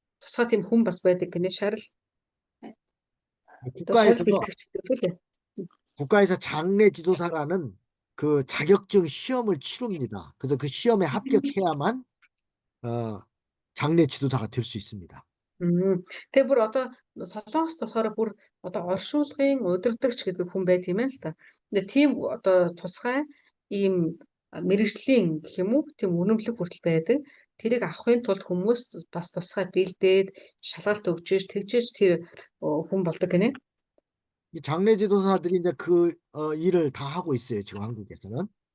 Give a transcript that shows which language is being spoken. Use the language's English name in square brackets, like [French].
[Mongolian] Тусгай тийм хүн бас байдаг гинэ шарил бэлтгэгч гэдэг лээ. [Korean] 국가에서 장례 지도사라는 그 자격증 시험을 치릅니다. 그래서 그 시험에 합격해야만 장례 지도사가 될 수 있습니다. [Mongolian] Тэгээ бүр одоо солонгост болохоор бүр одоо оршуулгын удирдагч гэдэг хүн байт юм байна л та. Тэгээ тийм одоо тусгай ийм мэрэгжлийн гэх юм уу тийм үнэмлэх хүртэл байдаг. Тэрийг авахын тулд хүмүүс бас тусгай бэлдээд шалгалт өгчээж тэгжээж тэр хүн болдог гинэ. [Korean] 이 장례 지도사들이 이제 그 일을 다 하고 있어요, 지금 한국에서는.